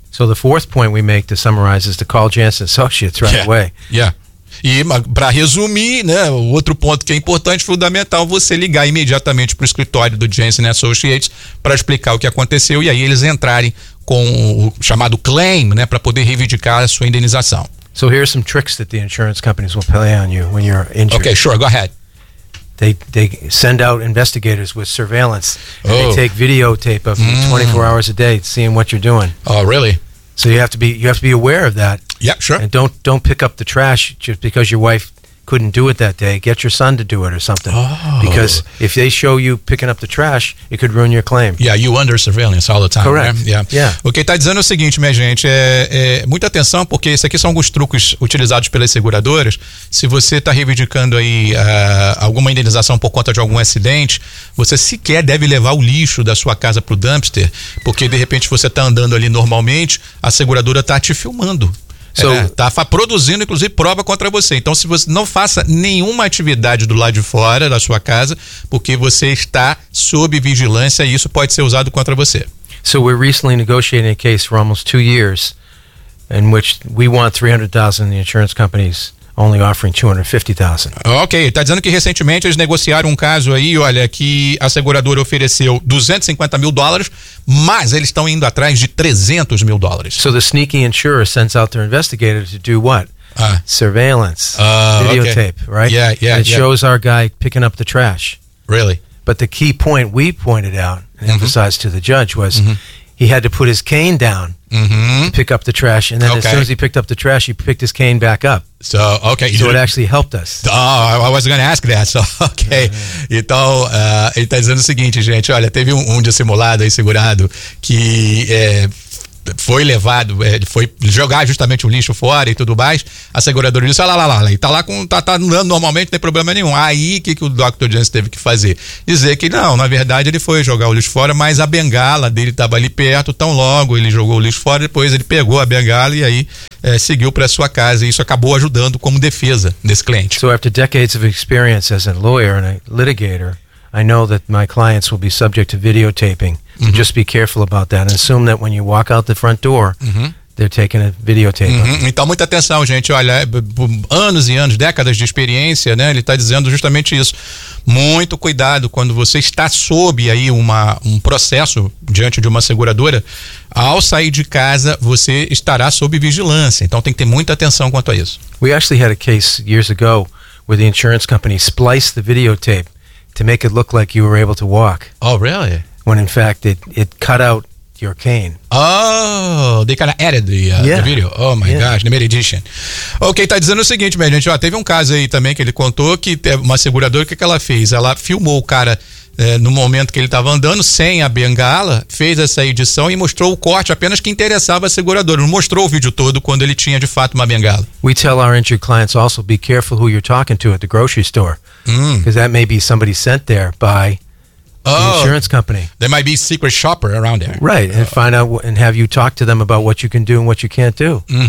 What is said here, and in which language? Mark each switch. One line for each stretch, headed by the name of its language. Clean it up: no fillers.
English: So the fourth point we make to summarize is to call Jansen Associates right away. Yeah.
Portuguese: E para resumir, né, o outro ponto que é importante, fundamental, você ligar imediatamente para o escritório do Jansen Associates para explicar o que aconteceu e aí eles entrarem com o chamado claim, né, para poder reivindicar a sua indenização.
English: So here are some tricks that the insurance companies will play on you when you're injured. Okay, sure, go ahead. They send out investigators with surveillance. Oh. And they take videotape of you 24 hours a day seeing what you're doing. Oh, really? So you have to be aware of that. Yeah, sure. And don't pick up the trash just because your wife couldn't do it that day. Get your son to do it or something. Oh. Because if they show you picking up the trash, it could ruin your claim. Yeah, you under surveillance all the time. Correct. Right? Yeah. Yeah.
Portuguese: O que está dizendo é o seguinte, minha gente, muita atenção, porque isso aqui são alguns truques utilizados pelas seguradoras. Se você está reivindicando aí alguma indenização por conta de algum acidente, você sequer deve levar o lixo da sua casa para o dumpster, porque de repente você está andando ali normalmente, a seguradora está te filmando. Está produzindo, inclusive, prova contra você. Então, se você não faça nenhuma atividade do lado de fora da sua casa, porque você está sob vigilância e isso pode ser usado contra você.
English: So we're recently negotiating a case for almost 2 years in which we want $300,000 in the insurance companies. Only offering $250,000.
Portuguese: Ok, tá dizendo que recentemente eles negociaram um caso aí, olha, que a seguradora ofereceu $250,000, mas eles estão indo atrás de $300,000.
English: So the sneaky insurer sends out their investigator to do what? Surveillance. Videotape, okay. Right? Yeah, yeah. And it yeah. shows our guy picking up the trash. Really? But the key point we pointed out and emphasized to the judge was he had to put his cane down. To pick up the trash, and then as soon as he picked up the trash, he picked his cane back up. So okay, so it actually helped us. Oh, I wasn't going to ask that. So okay,
Portuguese: então ele está dizendo o seguinte, gente. Olha, teve um dissimulado aí segurado que foi levado, foi jogar justamente o lixo fora e tudo mais. A seguradora disse: olha lá, ele tá lá com. Tá andando normalmente, não tem problema nenhum. Aí o que o Dr. Jansen teve que fazer? Dizer que não, na verdade ele foi jogar o lixo fora, mas a bengala dele tava ali perto, tão logo ele jogou o lixo fora, depois ele pegou a bengala e aí seguiu para sua casa. E isso acabou ajudando como defesa desse cliente.
English: So, after decades of experience as a lawyer and a litigator, I know that my clients will be subject to videotaping. Mm-hmm. Just be careful about that. And assume that when you walk out the front door, they're taking a videotape.
Portuguese: Então, muita atenção, gente. Olha, anos e anos, décadas de experiência, né? Ele está dizendo justamente isso. Muito cuidado quando você está sob aí um processo diante de uma seguradora. Ao sair de casa, você estará sob vigilância. Então, tem que ter muita atenção quanto a isso.
English: We actually had a case years ago where the insurance company spliced the videotape to make it look like you were able to walk. Oh, really? When in fact it cut out your cane. Oh, they kind of added the video. Oh my gosh, the mid-edition.
Portuguese: Ok, tá dizendo o seguinte, minha gente, ó, teve um caso aí também que ele contou que uma seguradora, o que ela fez? Ela filmou o cara no momento que ele estava andando sem a bengala, fez essa edição e mostrou o corte apenas que interessava a seguradora, não mostrou o vídeo todo quando ele tinha de fato uma bengala.
English: We tell our injured clients also be careful who you're talking to at the grocery store. Because that may be somebody sent there by the insurance company. There might be a secret shopper around there. Right, and find out and have you talk to them about what you can do and what you can't do.